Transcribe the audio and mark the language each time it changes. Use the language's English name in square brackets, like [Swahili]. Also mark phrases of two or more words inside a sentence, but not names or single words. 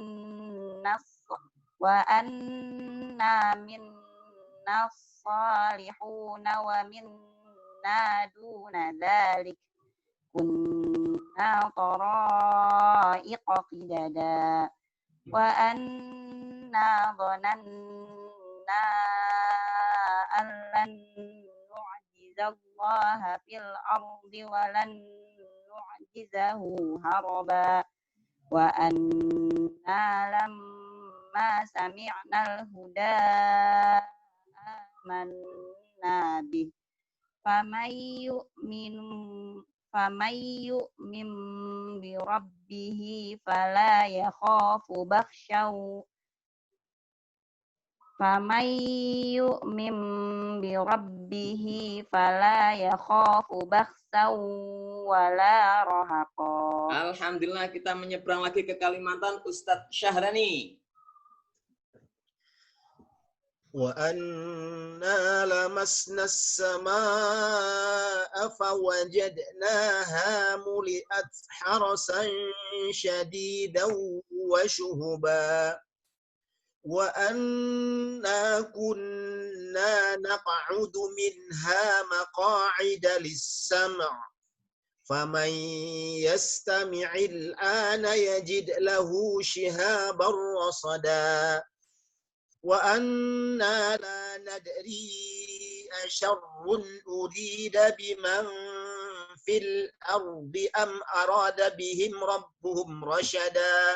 [Arabic] منا الصالحون ومنا دون ذلك كنا طرائق قددا وأنا ظننا أن لن نعجز الله في الأرض ولن نعجزه هربا وأنا لما سمعنا الهدى آمنا به فمن يؤمن بربه فلا يخاف بخسا فمن يؤمن بربه فلا يخاف بخسا ولا رهقا. Alhamdulillah, [Indonesian] kita menyeberang lagi ke Kalimantan. Ustadz Syahrani. [Arabic] وَأَنَّا لَمَسْنَا السَّمَاءَ فَوَجَدْنَاهَا مُلِئَتْ حَرَسًا شَدِيدًا وَشُهُبًا وَأَنَّا كُنَّا نَقْعُدُ مِنْهَا مَقَاعِدَ لِلسَّمْعِ فَمَنْ يَسْتَمِعِ الْآنَ يَجِدْ لَهُ شِهَابًا رَصَدًا وَأَنَّا لَا نَدْرِي أَشَرٌّ أُرِيدَ بِمَنْ فِي الْأَرْضِ أَمْ أَرَادَ بِهِمْ رَبُّهُمْ رَشَدًا